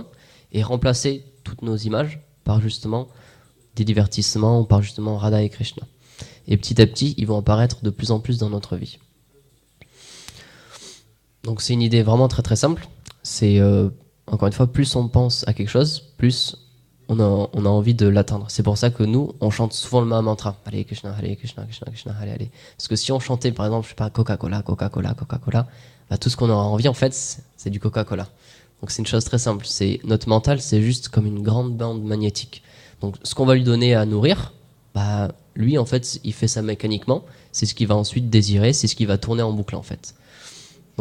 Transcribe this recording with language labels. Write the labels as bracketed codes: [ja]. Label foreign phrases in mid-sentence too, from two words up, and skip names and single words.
[fr] Et remplacer toutes nos images par justement des divertissements, par justement Radha et Krishna. Et petit à petit, ils vont apparaître de plus en plus dans notre vie. Donc c'est une idée vraiment très très simple. C'est, encore une fois, plus on pense à quelque chose, plus on a envie de l'atteindre. C'est pour ça que nous, on chante souvent le Mahamantra. [sa] हरे कृष्ण, हरे कृष्ण, कृष्ण कृष्ण, हरे हरे. [fr] Parce que si on chantait, par exemple, je sais pas, Coca-Cola, Coca-Cola, Coca-Cola, tout ce qu'on aura envie, en fait, c'est du Coca-Cola. Donc c'est une chose très simple. C'est, notre mental, c'est juste comme une grande bande magnétique. Donc ce qu'on va lui donner à nourrir, lui, en fait, il fait ça mécaniquement. C'est ce qu'il va ensuite désirer, c'est ce qui va tourner en boucle, en fait.